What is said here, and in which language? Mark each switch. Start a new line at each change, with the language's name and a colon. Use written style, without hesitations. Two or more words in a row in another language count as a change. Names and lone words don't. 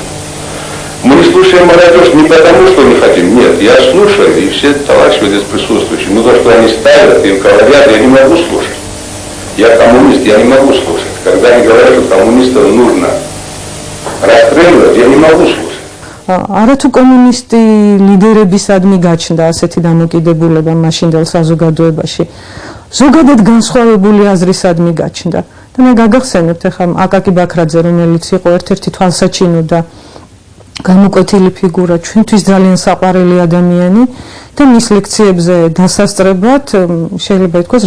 Russian: Мы не слушаем молодежь не потому, что не хотим, нет, я слушаю, и все товарищи здесь присутствующие, но то, что они ставят и говорят, я не могу слушать. Я коммунист, я не могу слушать. Когда они говорят, что коммунистов нужно расстреливать, я не могу слушать.
Georgian: არათუ კომუნისტი ლიდერებისადმი გაჩნდა ასეთი დამოკიდებულება მაშინდელ საზოგადოებაში. ზოგადად განსხვავებული აზრისადმი გაჩნდა. და მე გაგახსენებთ ახლა აკაკი ბაქრაძე, რომელიც იყო ერთ-ერთი თვალსაჩინო და გამოკვეთილი ფიგურა, ჩვენთვის ძალიან საყვარელი ადამიანი და მის ლექციებზე დასასწრებად შეიძლება ითქვას